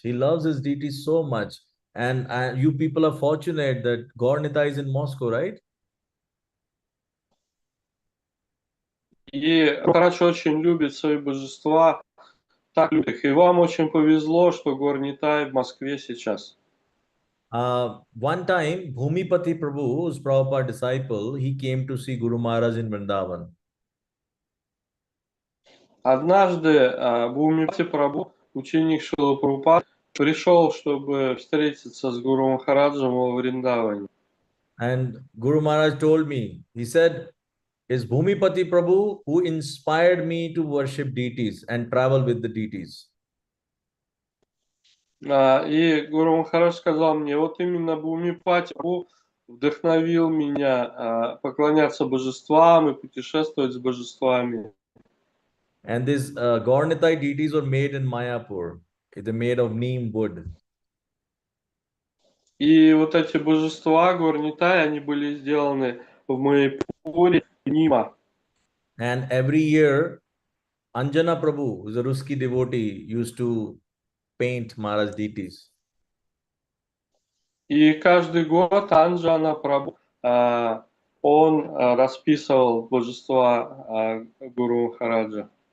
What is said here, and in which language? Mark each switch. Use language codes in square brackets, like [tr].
[en] He loves his deity so much. And you people are fortunate that Gaur-Nita is in Moscow, right? [ru] И врач очень любит свои божества, так любит их. И вам очень повезло, что Горнитай в Москве сейчас. [en] One time, Bhumipati Prabhu, who's Prabhupada disciple, he came to see Guru Maharaj in Vrindavan. [ru] Однажды Бхумипати Прабhu, ученик Шилы Прабхупады, пришел, чтобы встретиться с Гуру Махараджем во Вриндаване. [en] And Guru Maharaj told me, he said, it's Bhumipati Prabhu who inspired me to worship deities and travel with the deities. [ru] И Гуру Махарадж сказал мне, вот именно Бхумипати Прабhu вдохновил меня поклоняться божествам и путешествовать с божествами. [en] And these Gaurnitai deities were made in Mayapur. They're made of neem wood. [ru] И вот эти божества Горнитай, они были сделаны в Майяпуре, Нима. [en] And every year, Anjana Prabhu, who's a Ruski devotee, used to paint Maharaj deities. [ru] И каждый год Анджана Прабhu, он расписывал божества Гуру Махараджа.